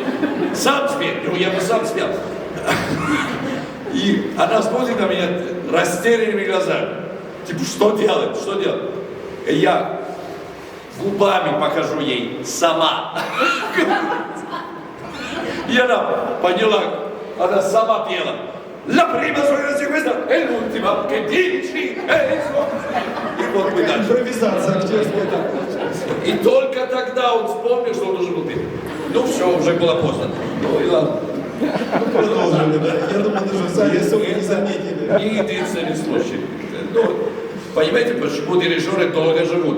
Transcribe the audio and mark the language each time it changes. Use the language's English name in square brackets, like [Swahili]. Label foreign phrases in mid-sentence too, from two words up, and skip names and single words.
[Russian] Сам спеть, ну я бы сам спел. И она смотрит на меня растерянными глазами. Типа, что делать, что делать? И я губами покажу ей сама. И она поняла, она сама пела. [Italian] «La prima sua grazia questa è l'ultima che dici». [Russian] И вот мы дальше. Импровизация актерская. И только тогда он вспомнил, что он должен был петь. Ну все, уже было поздно. Ну и ладно. Продолжили, да. Я думаю, даже сами особо не заметили. Не единственный случай. Ну, понимаете, почему дирижеры долго живут?